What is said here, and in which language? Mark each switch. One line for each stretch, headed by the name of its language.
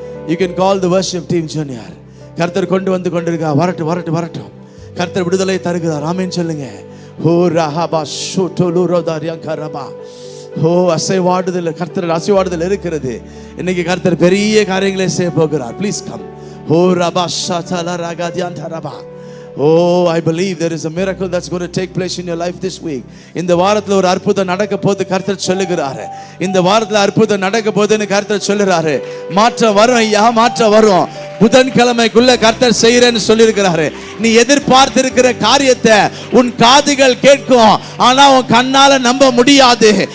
English: You can call the worship team junior.
Tamil: கர்த்தர் கொண்டு வந்து கொண்டிருக்கிறார். வரட்டும், வரட்டும், வரட்டும். கர்த்தர் விடுதலை தருகிறார். ஆமென் சொல்லுங்க. ஓ ரஹபா ஷுதுலுரோதாரியங்கரபா. ஓ அசைவாடுதல், கர்த்தர் அசைவாடுதல் இருக்கிறது. இன்னைக்கு கர்த்தர் பெரிய காரியங்களை செய்ய போகிறார்.
English: Please come. ஓ ரபா ஷதல ரகதியந்தரபா. Oh, I believe there is a miracle that's going to take place in your life this week.
Tamil: இந்த வாரத்துல ஒரு அற்புதம் நடக்க போகுது கர்த்தர் சொல்லுகிறாரு. இந்த வாரத்துல அற்புதம் நடக்க போகுதுன்னு கர்த்தர் சொல்லுறாரு. மாற்றம் வரும் ஐயா, மாற்றம் வரும். புதன்கிழமைக்குள்ள கர்த்தர் செய்யறேன்னு சொல்லியிருக்கிறாரு. நீ எதிர்பார்த்திருக்கிற காரியத்தை உன் காதுகள் கேட்கும், ஆனா உன் கண்ணால நம்ப முடியாது.